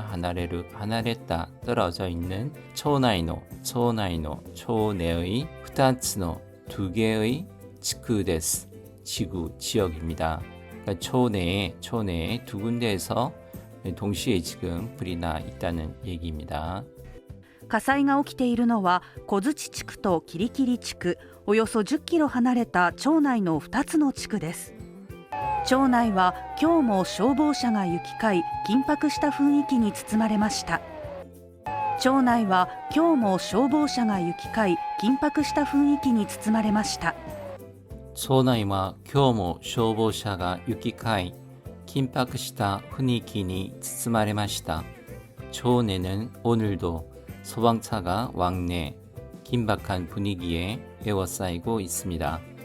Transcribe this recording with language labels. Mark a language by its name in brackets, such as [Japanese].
[Korean] 하나레루, 하나랬다, 떨어져 있는 초나이노, 초내의 [Japanese] 2つの [Korean] 2개의 지구 데스, 지구, 지역입니다. 그러니까 초내에 2군데에서 동시에 지금 불이 나 있다는 얘기입니다. [Japanese] 火災が起きているのは小槌地区とキリキリ地区、およそ10キロ離れた町内の2つの地区です。町内は今日も消防車が行き交い、緊迫した雰囲気に包まれました。町内は今日も消防車が行き交い、緊迫した雰囲気に包まれました。町内は今日も消防車が行き交い、緊迫した雰囲気に包まれました。 [Korean] 町내는 오늘도 소방차가 왕래, 긴박한 분위기에 에워싸이고 있습니다.